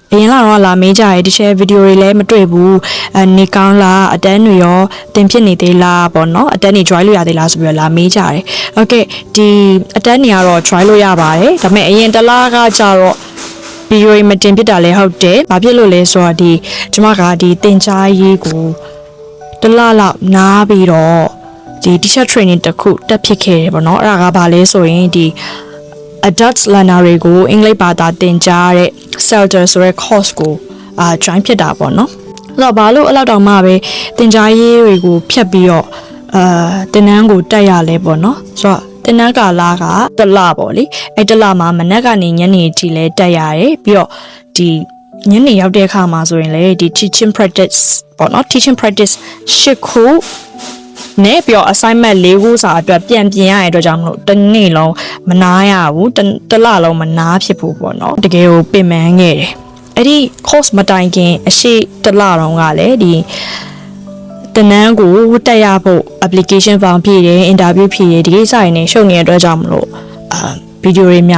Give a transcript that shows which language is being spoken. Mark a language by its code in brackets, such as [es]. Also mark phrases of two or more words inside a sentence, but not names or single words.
[my] အရင်ကတော့လာမေးကြရဲဒီချက်ဗီဒီယိုတွေလည်းမတွေ့ဘူးနေကောင်းလားအတန်းတွေရောတင်ဖြစ်နေသေးလားပေါ့နော်အတန်းတွေ join လို့ရသေးလားဆိုပြီးတော့လာမေးကြတယ်။ Okay ဒီအတန်းတွေကတော့ join လို့ရပါတယ်ဒါပေမဲ့အရင်တစ်လားကကြတော့ဗီဒီယိုတွေမတင်ဖြစ်တာလည်းဟုတ်တယ်။ဘာဖြစ်လို့လဲဆိုတော့ကျွန်မကဒီတင်ကြားရေးကိုတစ်လလောက်နားပြီးတော့ဒီ [en] teacher training [my] တစ်ခုတက်ဖြစ်ခဲ့တယ်ပေါ့နော်အဲ့ဒါကဘာလဲဆိုရင်ဒီ adult learner တွေကိုအင်္ဂလိပ်ဘာသာသင်ကြားတဲ့ CELTER ဆိုတဲ့ course ကိုjoin ဖြစ်တာပေါ့နော်အဲ့တော့ဘာလို့အဲ့လောက်တောင်မှပဲသင်ကြားရေးတွေကိုဖြတ်ပြီးတော့သင်တန်းကိုတက်ရလဲပေါ့နော်ဆိုတော့သင်တန်းကာလကတစ်လပေါ့လေအဲ့တစ်လမှာမနက်ကနေညနေထိလဲတက်ရတယ်ပြီးတော့ဒီညနေရောက်တဲ့အခါမှာဆိုရင်လေ ဒီ [en] teaching practice [my] ပေါ့နော် [en] teaching practice [my] 8 ခုနဲ့ပြီးတော့ assignment 4ခုစာအတွက်ပြန်ပြင်ရတဲ့အတွက်ကြောင့်မလို့တစ်နေ့လုံးမနားရဘူးတစ်လလုံးမနားဖြစ်ဘူးပေါ့နော်တကယ်ကိုပင်ပန်းခဲ့တယ်အဲ့ဒီ course မတိုင်ခင်အရှိတစ်လတော့ ကလည်းဒီတနန်းကိုတက်ရဖို့ [en] application form [my] ဖြည့်တယ် interview ဖြည့်တယ်ဒီကိစ္စတွေနဲ့ရှုပ်နေတဲ့အတွက်ကြောင့်မလို့ဗီဒီယိုတွေအများ